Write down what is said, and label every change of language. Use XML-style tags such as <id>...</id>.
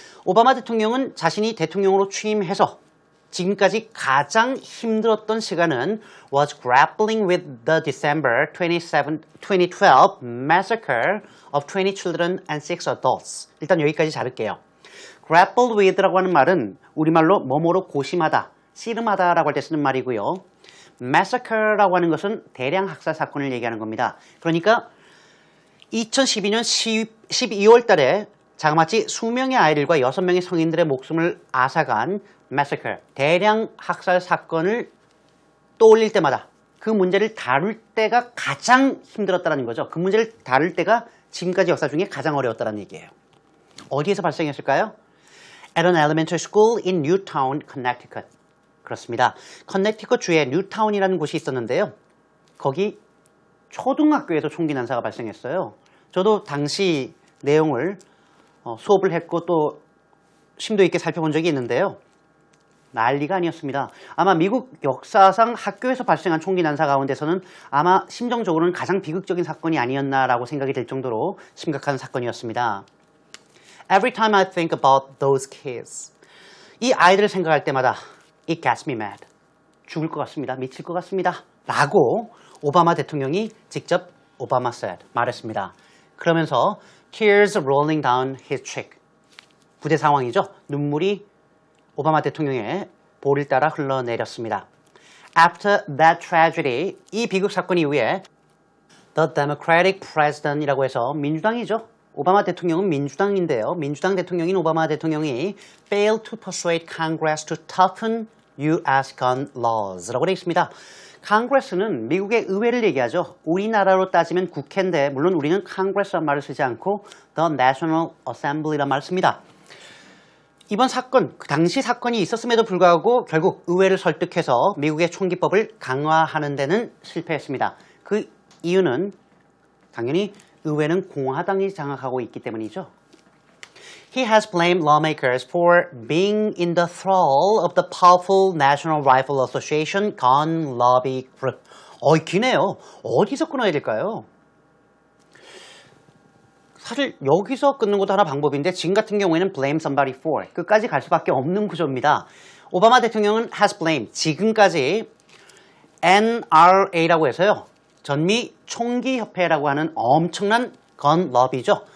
<ko>오바마 대통령은 자신이 대통령으로 취임해서 지금까지 가장 힘들었던 시간은</ko> <en>was grappling with the December 2012 massacre of 20 children and 6 adults.</en> <ko>일단 여기까지 자를게요. grapple with라고 하는 말은 우리말로 뭐뭐로 고심하다, 씨름하다라고 할 때 쓰는 말이고요. massacre라고 하는 것은 대량 학살 사건을 얘기하는 겁니다. 그러니까 2012년 12월 달에 자그마치 수명의 아이들과 6명의 성인들의 목숨을 앗아간 massacre, 대량 학살 사건을 떠올릴 때마다 그 문제를 다룰 때가 가장 힘들었다는 거죠. 그 문제를 다룰 때가 지금까지 역사 중에 가장 어려웠다는 얘기예요. 어디에서 발생했을까요?</ko> <en>At an elementary school in Newtown, Connecticut.</en> <ko>그렇습니다. 커네티컷 주에 뉴타운이라는 곳이 있었는데요. 거기 초등학교에서 총기 난사가 발생했어요. 저도 당시 내용을 수업을 했고 또 심도 있게 살펴본 적이 있는데요. 난리가 아니었습니다. 아마 미국 역사상 학교에서 발생한 총기 난사 가운데서는 아마 심정적으로는 가장 비극적인 사건이 아니었나라고 생각이 될 정도로 심각한 사건이었습니다.</ko> <en>Every time I think about those kids.</en> <ko>이 아이들을 생각할 때마다</ko> <en>It gets me mad.</en> <ko>죽을 것 같습니다. 미칠 것 같습니다. 라고 오바마 대통령이 직접 오바마 said 말했습니다.</ko> <en>그러면서 tears rolling down his cheek.</en> <ko>부대 상황이죠. 눈물이 오바마 대통령의 볼을 따라 흘러내렸습니다.</ko> <en>After that tragedy,</en> <ko>이 비극 사건 이후에</ko> <en>The Democratic President</en> <ko>이라고 해서 민주당이죠. 오바마 대통령은 민주당인데요. 민주당 대통령인 오바마 대통령이</ko> <en>failed to persuade Congress to toughen U.S.</en> <ko>gun laws라고 되어 있습니다. Congress는 미국의 의회를 얘기하죠. 우리나라로 따지면 국회인데 물론 우리는 Congress란 말을 쓰지 않고 The National Assembly란 말을 씁니다. 이번 사건, 그 당시 사건이 있었음에도 불구하고 결국 의회를 설득해서 미국의 총기법을 강화하는 데는 실패했습니다. 그 이유는 당연히 의회는 공화당이 장악하고 있기 때문이죠.</ko> <en>He has blamed lawmakers for being in the thrall of the powerful National Rifle Association gun lobby group.</en> <ko>기네요. 어디서 끊어야 될까요? 사실 여기서 끊는 것도 하나 방법인데 지금 같은 경우에는</ko> <en>blame somebody for</en> <ko>끝까지 갈 수밖에 없는 구조입니다. 오바마 대통령은 has blamed 지금까지 NRA라고 해서요. 전미 총기협회라고 하는 엄청난 건 러비죠.</ko>